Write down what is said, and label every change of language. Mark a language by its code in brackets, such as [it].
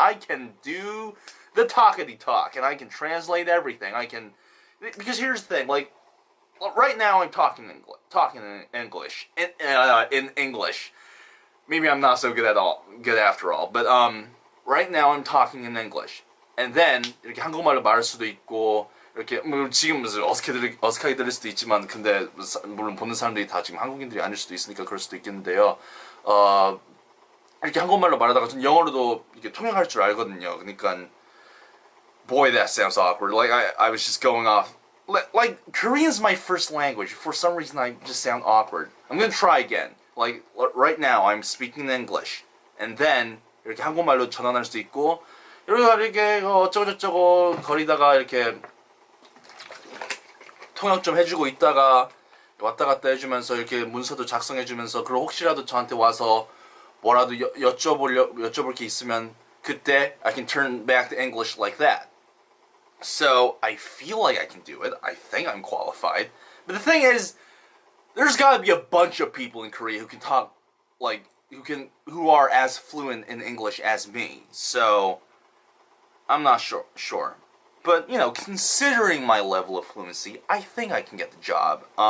[en] I can do the talkity talk, and I can translate everything. Because here's the thing, like, right now I'm talking in English, in English. Maybe I'm not so good after all. But right now I'm talking in English. And then [ko] 이렇게 한국말로 말할 수도 있고, 이렇게 지금 어색하게 들릴 수도 있지만, 근데 물론 보는 사람들이 다 지금 한국인들이 아닐 수도 있으니까 그럴 수도 있겠는데요. 이렇게 한국말로 말하다가 전 영어로도 이렇게 통역할 줄 알거든요. 그러니까 [en] boy, that sounds awkward. Like I was just going off. Like Korean's my first language. For some reason, I just sound awkward. I'm gonna try again. Like right now, I'm speaking English, and then [ko] 이렇게 한국말로 전환할 수도 있고, 이렇게 어쩌고저쩌고 거리다가 이렇게 통역 좀 해주고 있다가 왔다 갔다 해주면서 이렇게 문서도 작성해주면서, 그리고 혹시라도 저한테 와서 뭐라도 여쭤볼 게 있으면 그때 [en] I can turn back to English like that. So I feel like I can do it. I think I'm qualified. But the thing is, there's got to be a bunch of people in Korea who can talk, like, who are as fluent in English as me. So I'm not sure. But, you know, considering my level of fluency, I think I can get the job.